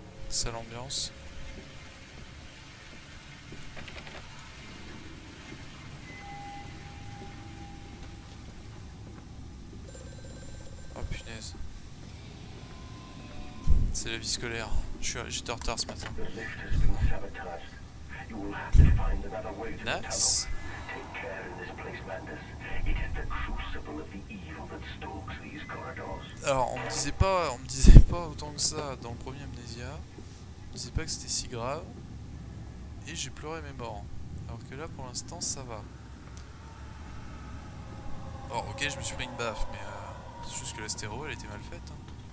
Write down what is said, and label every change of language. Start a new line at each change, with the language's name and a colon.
French: Sale ambiance. Oh punaise. C'est la vie scolaire. J'étais en retard ce matin.
English: The lift has been sabotaged. You will have to find another way to the tunnel. Nice. Take care in this place, Mandus. It is the crucible of the evil that stalks these corridors.
French: Alors on me disait pas autant que ça dans le premier Amnesia. On me disait pas que c'était si grave. Et j'ai pleuré mes morts. Alors que là pour l'instant ça va. Alors ok, je me suis pris une baffe, mais c'est juste que la stéréo elle était mal faite. Hein.